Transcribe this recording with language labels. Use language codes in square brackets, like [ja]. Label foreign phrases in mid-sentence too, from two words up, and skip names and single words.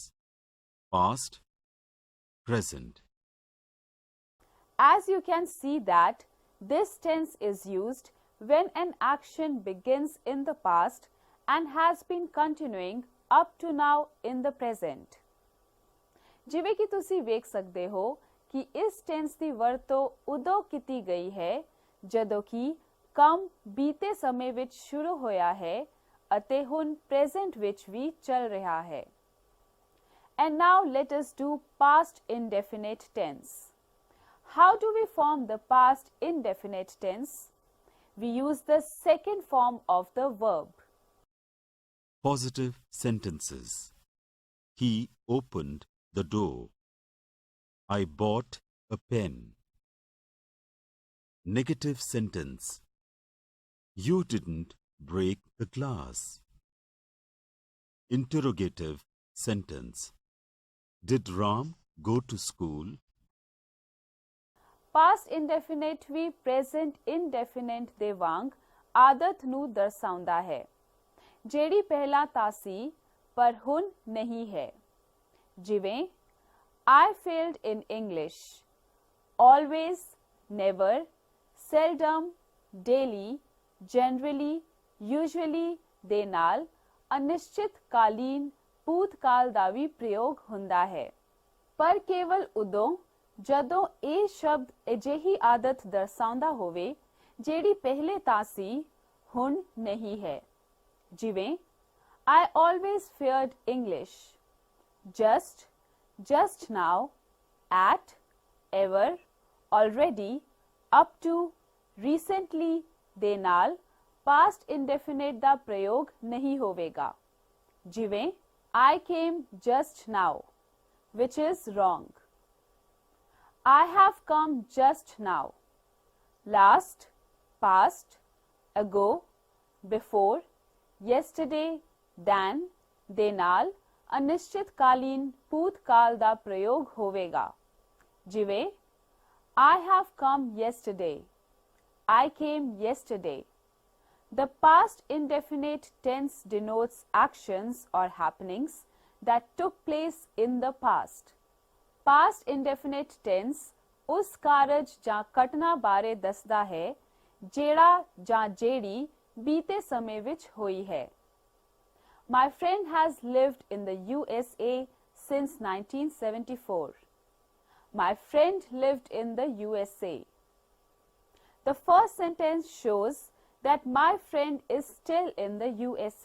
[en] Past, present. As you can see that this tense is used when an action begins in the past and has been continuing up to now in the present. [pa] ਜਿਵੇਂ ਕਿ ਤੁਸੀਂ ਵੇਖ ਸਕਦੇ ਹੋ ਕਿ ਇਸ tense ਦੀ ਵਰਤੋਂ ਉਦੋਂ ਕੀਤੀ ਗਈ ਹੈ ਜਦੋਂ ਕਿ ਕੰਮ ਬੀਤੇ ਸਮੇਂ ਵਿੱਚ ਸ਼ੁਰੂ ਹੋਇਆ ਹੈ ਅਤੇ ਹੁਣ present ਵਿੱਚ ਵੀ ਚੱਲ ਰਿਹਾ ਹੈ। [en] And now let us do past indefinite tense. How do we form the past indefinite tense? We use the second form of the verb. Positive sentences. He opened the door. I bought a pen. Negative sentence. You didn't break the glass. Interrogative sentence. Did Ram go to school? Past indefinite [pa] ਵੀ [en] present indefinite [pa] ਦੇ ਵਾਂਗ ਆਦਤ ਨੂੰ ਦਰਸਾਉਂਦਾ ਹੈ ਜਿਹੜੀ ਪਹਿਲਾਂ ਤਾਂ ਸੀ ਪਰ ਹੁਣ ਨਹੀਂ ਹੈ। ਜਿਵੇਂ [en] I failed in English, always, never, seldom, daily, generally, usually [pa] ਦੇ ਨਾਲ ਅਨਿਸ਼ਚਿਤ ਕਾਲੀਨ ਭੂਤਕਾਲ ਦਾ ਵੀ ਪ੍ਰਯੋਗ ਹੁੰਦਾ ਹੈ ਪਰ ਕੇਵਲ ਉਦੋਂ ਜਦੋਂ ਇਹ ਸ਼ਬਦ ਅਜਿਹੀ ਆਦਤ ਦਰਸਾਉਂਦਾ ਹੋਵੇ ਜਿਹੜੀ ਪਹਿਲੇ ਤਾਂ ਸੀ ਹੁਣ ਨਹੀਂ ਹੈ। ਜਿਵੇਂ [en] I always feared English, just now, at, ever, already, up to, recently [pa] ਦੇ ਨਾਲ [en] past indefinite [pa] ਦਾ ਪ੍ਰਯੋਗ ਨਹੀਂ ਹੋਵੇਗਾ। [en] ਜਿਵੇਂ I came just now, which is wrong. I have come just now. Last, past, ago, before, yesterday, then [pa] ਦੇ ਨਾਲ ਅਨਿਸ਼ਚਿਤ ਕਾਲੀਨ ਭੂਤਕਾਲ ਦਾ ਪ੍ਰਯੋਗ ਹੋਵੇਗਾ। [en] ਜਿਵੇਂ I have come yesterday, I came yesterday. The past indefinite tense denotes actions or happenings that took place in the past. Past indefinite tense [pa] ਉਸ ਕਾਰਜ ਜਾਂ ਘਟਨਾ ਬਾਰੇ ਦੱਸਦਾ ਹੈ ਜਿਹੜਾ ਜਾਂ ਜਿਹੜੀ ਬੀਤੇ ਸਮੇਂ ਵਿੱਚ ਹੋਈ ਹੈ। [en] My friend has lived in the USA since 1974. My friend lived in the USA. The first sentence shows that my friend is still in the USA.